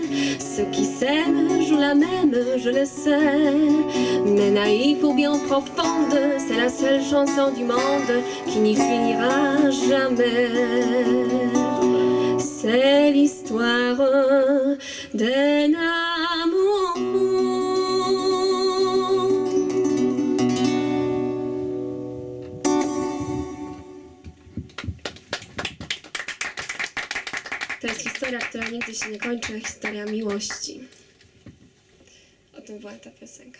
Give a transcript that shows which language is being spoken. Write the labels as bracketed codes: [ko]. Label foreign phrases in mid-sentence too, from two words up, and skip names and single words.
[fr] Ceux qui s'aiment jouent la même, je le sais. Mais naïf ou bien profonde, c'est la seule chanson du monde qui n'y finira jamais. C'est l'histoire d'un amour. [pl] To jest historia, która nigdy się nie kończy, historia miłości. O tym była ta piosenka.